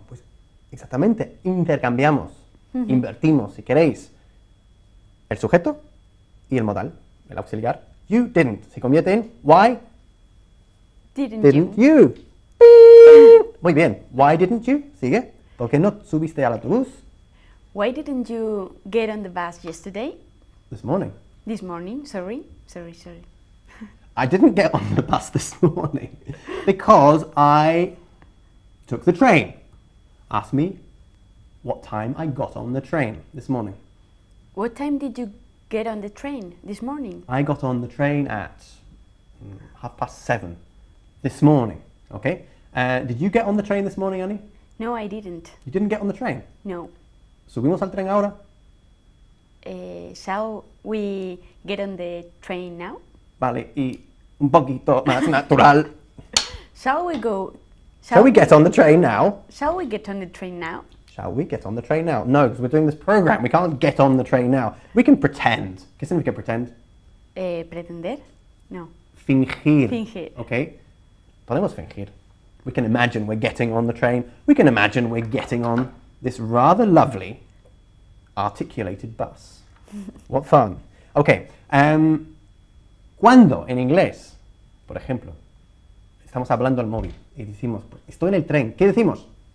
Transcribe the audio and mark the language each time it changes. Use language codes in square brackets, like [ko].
[es] Pues exactamente, intercambiamos, invertimos, si queréis, el sujeto y el modal, el auxiliar. [en] You didn't. [es] Se convierte en why [en] Didn't you? you. Beep. [es] Muy bien. [en] Why didn't you? Sigue. [es] ¿Por qué no subiste al autobús [en] Why didn't you get on the bus yesterday? this morning? This morning, sorry. I didn't get on the bus this morning because I took the train. Ask me what time I got on the train this morning. What time did you get on the train this morning? I got on the train at 7:30 this morning. Okay. Did you get on the train this morning, Annie? No, I didn't. You didn't get on the train. No. [es] Subimos al tren ahora. [en] Shall we get on the train now? [es] Vale. Y un poquito más natural. [en] Shall we go? Shall we get on the train now? Shall we get on the train now? Shall we get on the train now? No, because we're doing this program. We can't get on the train now. We can pretend. [es] ¿Qué significa [en] pretend? [es] Pretender? No. Fingir. Fingir. Okay. Podemos fingir. [en] We can imagine we're getting on the train. We can imagine we're getting on this rather lovely articulated bus. What fun. Okay. [es] Cuando en inglés, por ejemplo, estamos hablando al móvil y decimos, estoy en el tren, ¿qué decimos?